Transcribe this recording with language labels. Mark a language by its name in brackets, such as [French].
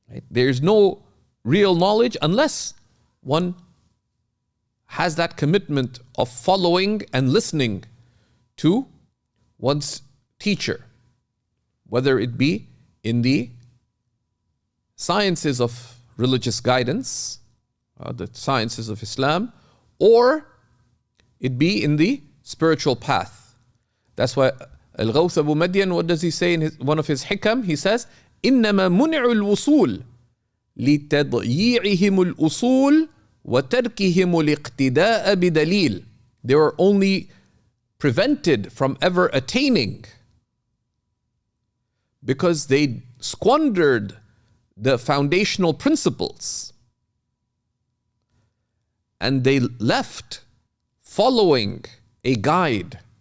[English] There's no real knowledge unless one has that commitment of following and listening to one's teacher, whether it be in the sciences of religious guidance, the sciences of Islam, or it be in the spiritual path. That's why Al-Ghawth Abu Madian, what does he say in one of his hikam? He says, [Arabic] إِنَّمَا مُنِعُ الْوُصُولِ لِتَضْيِيعِهِمُ الْأُصُولِ وَتَرْكِهِمُ الْإِقْتِدَاءَ بِدَلِيلٍ. [English] They were only prevented from ever attaining because they squandered the foundational principles and they left following a guide.